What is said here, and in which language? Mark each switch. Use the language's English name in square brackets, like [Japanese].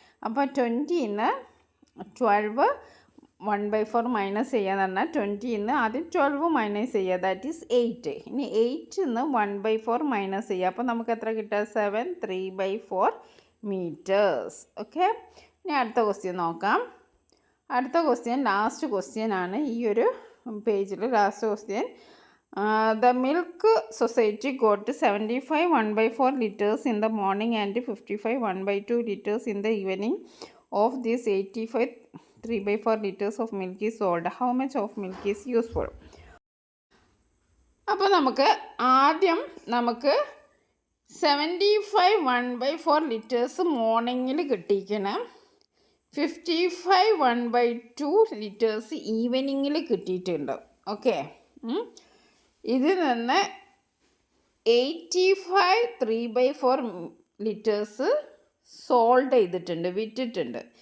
[Malayalam] അപ്പോൾ 20ൽ നിന്ന് 12 1/4 മൈനസ് ചെയ്യാന്ന് പറഞ്ഞാൽ 20ൽ നിന്ന് ആദ്യം 12 മൈനസ് ചെയ്യുക, [English] that is [Malayalam] 8. ഇനി 8ൽ നിന്ന് 1/4 മൈനസ് ചെയ്യുക, അപ്പോൾ നമുക്ക് എത്ര കിട്ടുക, 7 3/4 മീറ്റേഴ്സ്. ഓക്കെ, ഇനി അടുത്ത ക്വസ്റ്റ്യൻ നോക്കാം. അടുത്ത ക്വസ്റ്റ്യൻ ലാസ്റ്റ് ക്വസ്റ്റ്യൻ ആണ് ഈ ഒരു പേജിൽ. [English] Last question, the milk society got 75 1/4 liters in the morning and 55 1/2 liters in the evening. Of this 85 3/4 liters of milk is sold. How much of milk is useful? [Malayalam] അപ്പോൾ ആദ്യം നമുക്ക് 75 1/4 litres മോർണിംഗിൽ കിട്ടിയിരിക്കണം, 55 1/2 litres ഈവനിങ്ങിൽ കിട്ടിയിട്ടുണ്ട്. Okay, ഇതിൽ നിന്ന് 85 3/4 litres sold ചെയ്തിട്ടുണ്ട്, വിറ്റിട്ടുണ്ട്.